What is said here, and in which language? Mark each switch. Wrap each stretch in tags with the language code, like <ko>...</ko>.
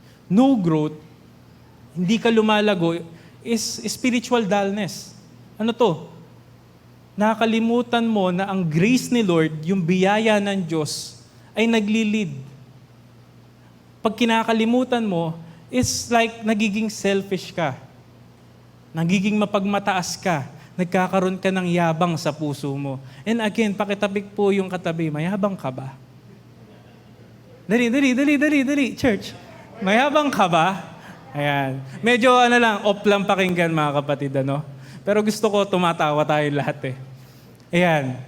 <en>No growth,</en> <tl>hindi ka lumalago,</tl> <en>is spiritual dullness.</en> <tl>Ano to? Nakakalimutan mo na ang grace ni Lord, yung biyaya ng Diyos, ay naglilid. Pag kinakalimutan mo,</tl> <en>it's like</en> <tl>nagiging selfish ka. Nagiging mapagmataas ka. Nagkakaroon ka ng yabang sa puso mo.</tl> <en>And again,</en> <tl>pakitabik po yung katabi, mayabang ka ba? Dali, church. Mayabang ka ba? Ayan. Medyo off lang pakinggan, mga kapatid, Pero gusto ko tumatawa tayo lahat Ayan.</tl>